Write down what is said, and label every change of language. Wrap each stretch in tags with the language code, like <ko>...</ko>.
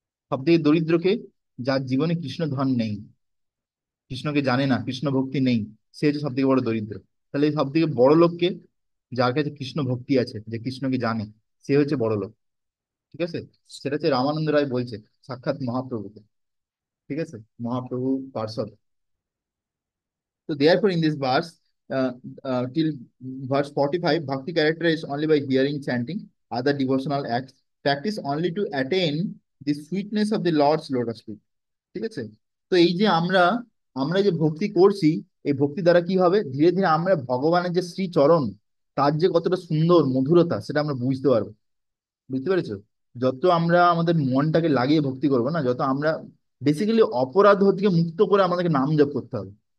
<bn>সব থেকে দরিদ্রকে, যার জীবনে কৃষ্ণ ধন নেই, কৃষ্ণকে জানে না, কৃষ্ণ ভক্তি নেই, সে হচ্ছে সব থেকে বড় দরিদ্র। তাহলে সব থেকে বড় লোককে, যার কাছে কৃষ্ণ ভক্তি আছে, যে কৃষ্ণকে জানে, সে হচ্ছে বড় লোক। ঠিক আছে, সেটা হচ্ছে রামানন্দ রায় বলছে, সাক্ষাৎ মহাপ্রভুকে। ঠিক আছে, Mahaprabhu পার্ষদ।</bn> <en>So therefore, in this verse, till verse 45, bhakti characterized only by hearing, chanting, other devotional acts, practice only to attain the sweetness of the Lord's lotus feet.</en> <bn>ঠিক আছে, তো এই যে আমরা আমরা যে ভক্তি করছি, এই ভক্তি দ্বারা কি হবে, ধীরে ধীরে আমরা ভগবানের যে শ্রীচরণ, তার যে কতটা সুন্দর মধুরতা, সেটা আমরা বুঝতে পারবো। বুঝতে পেরেছো? যত আমরা আমাদের মনটাকে লাগিয়ে ভক্তি করবো না, যত আমরা বেসিক্যালি অপরাধ থেকে মুক্ত করে আমাদেরকে নাম জপ করতে হবে।</bn>